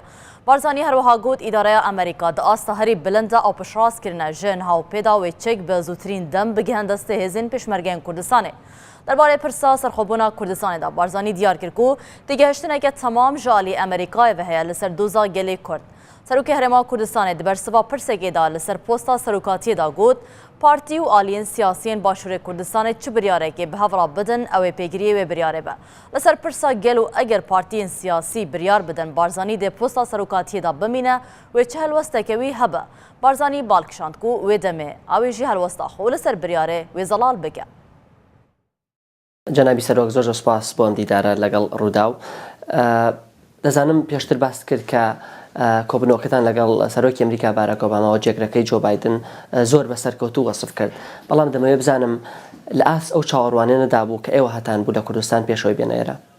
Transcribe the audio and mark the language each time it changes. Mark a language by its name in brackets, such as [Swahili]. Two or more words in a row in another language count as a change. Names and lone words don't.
[Kurdish] بارزانی هەروەها گوت ئیدارەیە ئەمریکا دەئاستە هەری بلندە ئەو پشڕاستکردنە ژن هاوپێدا وێچێک بە زووترین دەم بگەهەندەستێ هێزین پێشمەرگەیان کوردستانê. دەربارەی پرسا سەرخۆبوونا کوردستانێدا بارزانی دیار کرد و تێگەهشتنێکە تەمام ژالی ئەمریکایەوە هەیە لەسەر دۆزا گەلێ کورد. سەرۆکی هەرێما کوردستانê دبەرسڤا پرسێکێدا لەسەر پۆستا سەرۆکاتیەدا گوت پارتی و ئالیین سیاسیین باشووری کوردستانê çi biryarekê bi hev re bidin ew ê pêgiriyê wê biryarê be. Li ser pirsa gel û eger partiyên siyasî biryar bidin Barzanî dê posta serokatiyê da bimîne wê çi helwestekê wî hebe. Barzanî balkişand ku wê demê ew ê jî helwesta xwe li ser biryarê wê zelal bike. [Central Kurdish] جەنابی سەرۆک زۆر سوپاس بۆ ئەم دیدارە لەگەڵ ڕووداو. دەزانم پێشتر باس کرد کە کۆبنەوەکەتان لەگەڵ سەرۆکی ئەمریکا باراک ئۆباما و جێگرەکەی جۆ بایدن زۆر بەسەرکەوتوو وەسف کرد. بەڵام دەمەوێت بزانم لە ئاس ئەو چاوەڕوانیە نەدابوو کە ئێوە هەتان بوو لە کوردستان پێشەوەی بێنە ئێرە.